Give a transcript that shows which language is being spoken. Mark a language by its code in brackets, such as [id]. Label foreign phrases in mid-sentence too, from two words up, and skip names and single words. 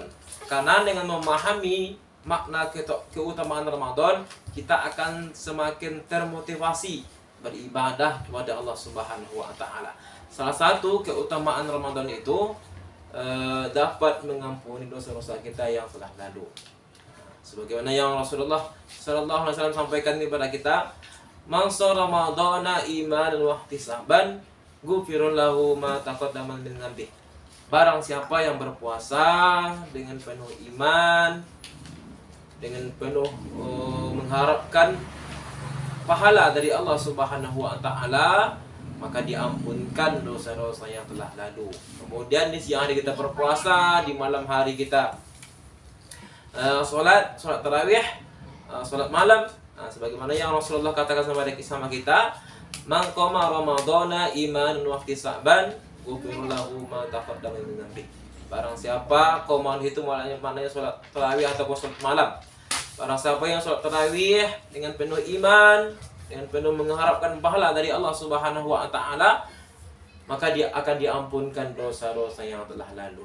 [id] Karena dengan memahami makna keutamaan Ramadan, kita akan semakin termotivasi beribadah kepada Allah [ar] سبحانه وتعالى. [id] Salah satu keutamaan Ramadan itu dapat mengampuni dosa-dosa kita yang telah lalu. Sebagaimana yang Rasulullah [ar] صلى الله عليه وسلم [id] sampaikan kepada kita, [ar] "من صام رمضان إيمانا واحتسابا غفر له ما تقدم من ذنبه." [id] Barang siapa yang berpuasa dengan penuh iman, dengan penuh mengharapkan pahala dari Allah [ar] سبحانه وتعالى, [id] maka diampunkan dosa-dosa yang telah lalu. Kemudian di siang hari kita berpuasa, di malam hari kita sholat tarawih, sholat malam, sebagaimana yang Rasulullah katakan sama kita, [ar] من قام رمضان إيمانا واحتسابا غفر له ما تقدم من ذنب. [id] Barang siapa, qoma itu maknanya sholat tarawih atau sholat malam. Barang siapa yang sholat tarawih dengan penuh iman, dengan penuh mengharapkan pahala dari Allah [ar] سبحانه وتعالى, [id] maka dia akan diampunkan dosa-dosa yang telah lalu.